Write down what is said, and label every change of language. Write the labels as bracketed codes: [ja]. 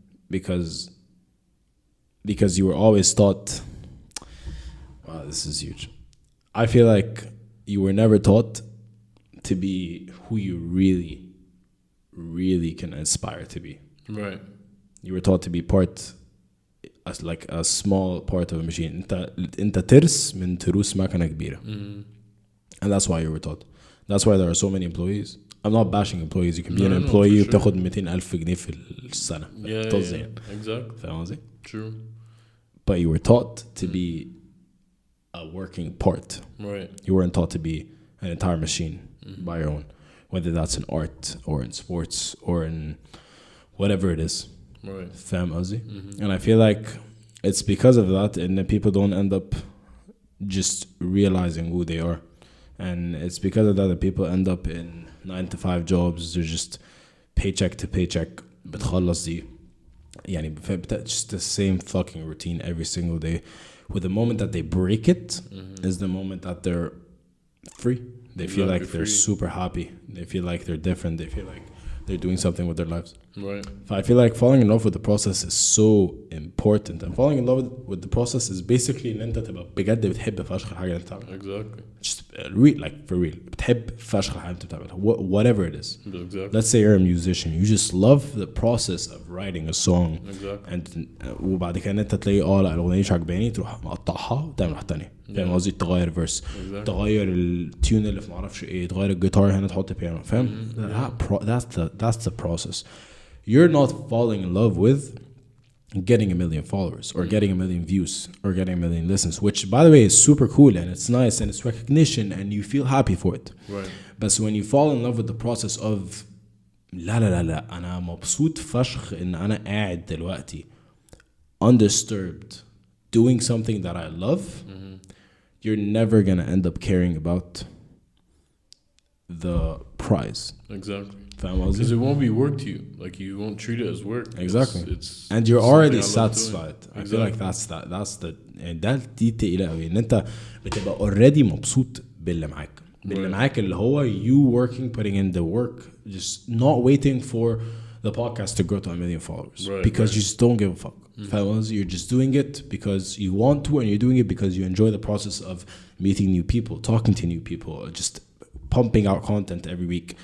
[en] Because you were always taught. Wow, this is huge. I feel like you were never taught to be who you really can aspire to be. Right. You were taught to be part, as like a small part of a machine. [ar] انت ترس من تروس مكنة كبيرة. [en] And that's why you were taught. That's why there are so many employees. I'm not bashing employees. You can be an employee [ar] وتاخد 200,000 جنيه في السنة. [en] Yeah, exactly. [ar] فاهم قصدي؟ [en] True. But you were taught to be a working part. Right. You weren't taught to be an entire machine by your own, whether that's in art or in sports or in whatever it is. Right. [ar] فاهم قصدي؟ [en] And I feel like it's because of that and then people don't end up just realizing who they are. And it's because of that that people end up in 9-to-5 jobs. They're just paycheck to paycheck. [ar] بتخلص دي يعني [en] just the same fucking routine every single day. With the moment that they break it is the moment that they're free. They feel like they're super happy. They feel like they're different. They feel like they're doing something with their lives. Right. So I feel like falling in love with the process is so important. And falling in love with the process is basically [ar] ان انت تبقى بجد بتحب فشخ الحاجة اللي انت بتعملها. [en] Exactly. Just like for real. [ar] بتحب فشخ الحاجة اللي انت بتعملها. [en] Whatever it is. Exactly. Let's say you're a musician. You just love the process of writing a song. Exactly. And [ar] وبعد كده انت تلاقي لا الأغنية مش عجباني تروح مقطعها وتعمل واحدة تانية. فاهم قصدي؟ تغير فيرس. تغير التيون اللي في معرفش ايه. تغير الجيتار هنا تحط بيانو. فاهم؟ [en] That's the process. You're not falling in love with getting 1 million followers or getting 1 million views or getting 1 million listens, which by the way is super cool and it's nice and it's recognition and you feel happy for it. Right. But when you fall in love with the process of [ar] لا أنا مبسوط فشخ إن أنا قاعد دلوقتي [en] undisturbed doing something that I love, you're never gonna end up caring about the prize. Exactly. Because it won't be work to you. Like you won't treat it as work. Exactly. It's and you're already satisfied. Exactly. I feel like that's the and that [ar] دي تقيلة قوي ان انت بتبقى [en] already [ar] مبسوط باللي معاك. باللي معاك اللي هو [en] you working, putting in the work, just not waiting for the podcast to grow to 1 million followers. Right, because you just don't give a fuck. You're just doing it because you want to and you're doing it because you enjoy the process of meeting new people, talking to new people, just pumping out content every week.